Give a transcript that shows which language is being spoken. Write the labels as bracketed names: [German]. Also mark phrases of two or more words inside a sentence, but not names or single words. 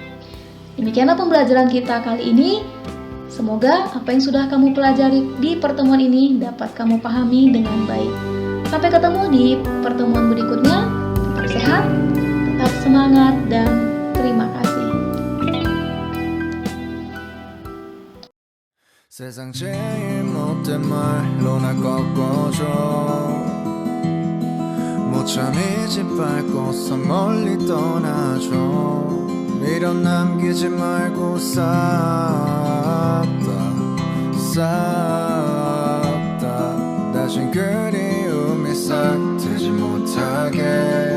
[Indonesian] Demikianlah pembelajaran kita kali ini. Semoga apa yang sudah kamu pelajari di pertemuan ini dapat kamu pahami dengan baik. Sampai ketemu di pertemuan berikutnya. Tetap sehat, tetap semangat, dan terima kasih. [Korean] 세상 제일 못된 말로 날 꺾어줘 못 참이 짓밟고서 멀리 떠나줘 미련 남기지 말고 싹다 다신 그리움이 싹 트지 못하게